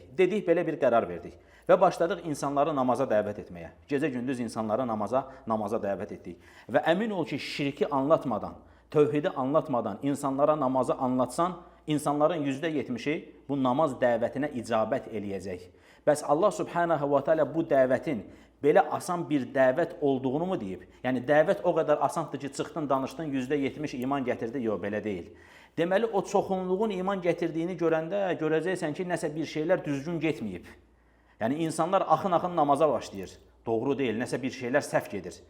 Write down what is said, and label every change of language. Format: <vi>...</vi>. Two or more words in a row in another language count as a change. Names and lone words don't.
<az>Dedik, belə bir qərar verdik. Və başladıq insanları namaza dəvət etməyə. Gecə-gündüz insanları namaza dəvət etdik. Və əmin ol ki, şirki anlatmadan, tövhidi anlatmadan insanlara namazı anlatsan, insanların %70'i bu namaz dəvətinə icabət eləyəcək. Bəs Allah</az> <ar>سبحانه وتعالى</ar> <az>bu dəvətin belə asan bir dəvət olduğunu mu deyib? Yəni, dəvət o qədər asandır ki, çıxdın, danışdın, %70 iman gətirdi. Yox, belə deyil. Deməli, o çoxunluğun iman gətirdiyini görəndə görəcəksən ki, nəsə bir şeylər düzgün getməyib. Yəni, insanlar axın-axın namaza başlayır. Doğru deyil, nəsə bir şeylər səhv gedir.</az>